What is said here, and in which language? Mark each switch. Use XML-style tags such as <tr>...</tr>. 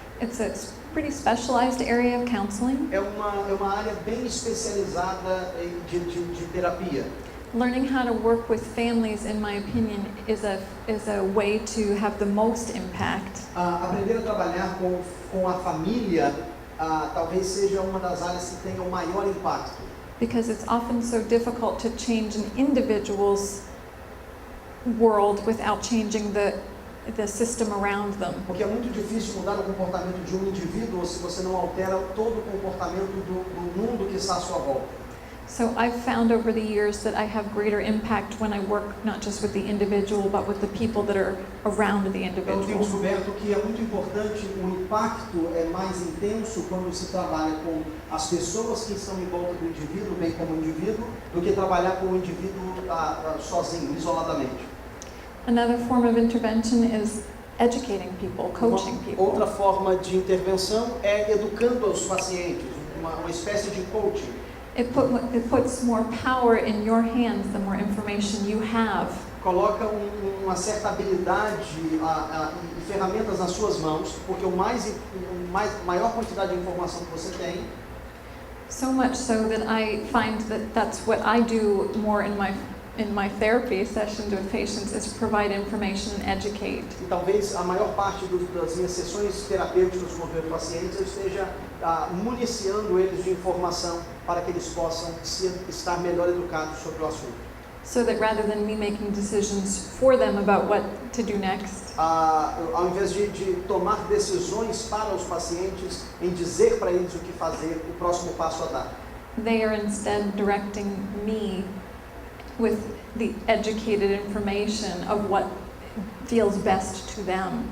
<en>It's a pretty specialized area of counseling.</en> <pt>é uma área bem especializada de terapia.</pt> <en>Learning how to work with families, in my opinion, is a way to have the most impact.</en> <pt>Aprender a trabalhar com a família talvez seja uma das áreas que tenha o maior impacto.</pt> <en>Because it's often so difficult to change an individual's world without changing the system around them.</en> <pt>Porque é muito difícil mudar o comportamento de um indivíduo se você não altera todo o comportamento do mundo que está à sua volta.</pt> <en>So I've found over the years that I have greater impact when I work not just with the individual, but with the people that are around the</en> <pt>Eu tenho</pt> <en>individual.</en> <pt>descoberto que é muito importante, o impacto é mais intenso quando se trabalha com as pessoas que estão em volta do indivíduo, bem como o indivíduo, do que trabalhar com o indivíduo sozinho, isoladamente.</pt> <en>Another form of intervention is educating people, coaching people.</en> <pt>Outra forma de intervenção é educando os pacientes, uma espécie de coaching.</pt> <en>It puts more power in your hands the more information you have.</en> <pt>Coloca uma certa habilidade e ferramentas nas suas mãos, porque maior quantidade de informação que você tem.</pt> <en>So much so that I find that that's what I do more in my therapy sessions with patients, is provide information and educate.</en> <pt>E talvez a maior parte das minhas sessões terapêuticas com os pacientes eu esteja municiando eles de informação para que eles possam estar melhor educados sobre o assunto.</pt> <en>So that rather than me making decisions for them about what to do next,</en> <pt>ao invés de tomar decisões para os pacientes, em dizer para eles o que fazer, o próximo passo a dar.</pt> <en>they are instead directing me with the educated information of what feels best to them.</en>